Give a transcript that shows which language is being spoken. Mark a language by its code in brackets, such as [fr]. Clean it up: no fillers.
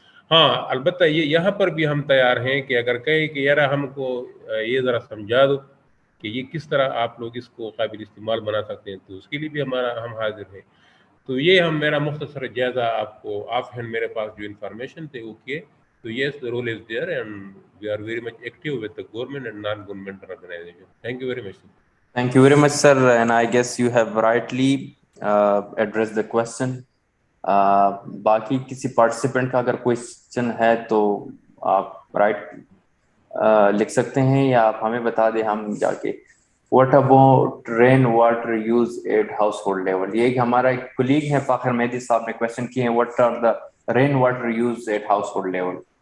[ur] ہاں البتہ یہاں پر بھی ہم تیار ہیں کہ اگر کہیں کہ یار ہم کو یہ ذرا سمجھا دو کہ یہ کس طرح آپ لوگ اس کو قابل استعمال بنا سکتے ہیں, تو اس کے لیے بھی ہم حاضر ہیں. تو یہ میرا مختصر جائزہ آپ کو آف ہینڈ میرے پاس جو انفارمیشن تھے وہ کیے. [en] تو yes, the role is there and we are very much active with the government and non-governmental organization. Thank you very much. Thank you very much, sir. And I guess you have rightly addressed the question. [ur] باقی کسی participant کا اگر کوئی ہے تو آپ لکھ سکتے ہیں یا آپ ہمیں بتا دیں, ہم جا کے. [en] what about rain water use at household level, [ur] یہ کہ ہمارا ایک کولیگ ہے فاخر مہدی صاحب نے کوشچن کیے ہیں, [en] What are the rain water use at household level.